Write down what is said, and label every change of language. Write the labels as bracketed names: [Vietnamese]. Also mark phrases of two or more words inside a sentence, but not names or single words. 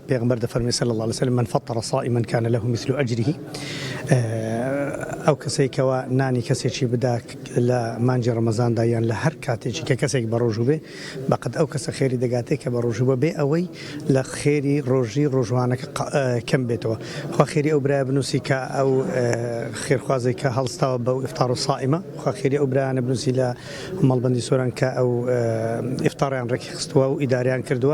[Central Kurdish] پیغمبر فرمي [Arabic] صلى الله عليه وسلم من فطر صائما كان له مثل اجره. [Central Kurdish] ئەو کەسێک کەەوە نانی کەسێکی بدا لە مانجی ڕەمەزان دایان لە هەر کاتێکی کە کەسێک بە ڕۆژوو بێ بەقەت ئەو کەسە خێری دەگاتێک کە بە ڕۆژوو بێ ئەوەی لە خێری ڕۆژی ڕۆژوانەکە کەم بێتەوە. خوا خێری ئەو برای بنووسی کە ئەو خێرخوازێک کە هەڵستاوە بەو ئیفتار و سائیمە خوا خێری ئەو برایانە بنووسی لە مەڵبەندی سۆران کە ئەو ئیفتاریان ڕێکی خستووە و ئیداریان کردووە.